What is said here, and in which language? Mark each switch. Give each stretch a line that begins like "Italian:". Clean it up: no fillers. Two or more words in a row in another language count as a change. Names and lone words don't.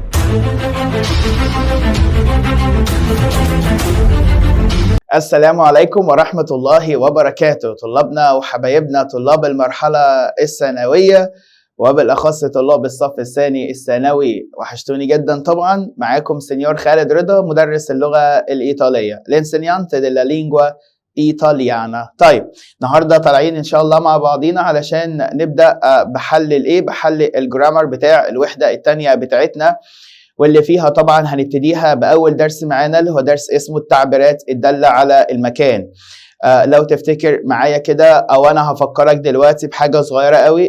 Arabic: السلام عليكم ورحمة الله وبركاته. طلابنا وحبايبنا طلاب المرحلة الثانوية وبالأخص طلاب الصف الثاني الثانوي، وحشتوني جدا طبعا. معاكم سينيور خالد رضا مدرس اللغة الإيطالية
Italian: l'insegnante della lingua italiana.
Arabic: طيب النهارده طالعين إن شاء الله مع بعضينا علشان نبدأ بحل الجرامر بتاع الوحدة الثانية بتاعتنا، واللي فيها طبعا هنبتديها بأول درس معانا اللي هو درس اسمه التعبيرات الدالة على المكان. لو تفتكر معايا كده، او انا هفكرك دلوقتي بحاجة صغيرة قوي.